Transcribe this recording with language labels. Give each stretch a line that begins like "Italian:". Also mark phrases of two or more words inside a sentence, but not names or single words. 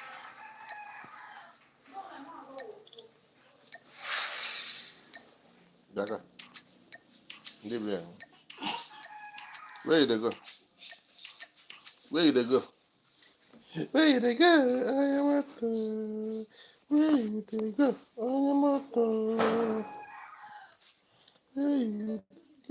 Igbo: Jaka. Ndị bịa.
English: Where they go? Where they go? Where they go?
Igbo: Onye moto.
English: Where they go?
Igbo: Onye moto.
English: Where they go?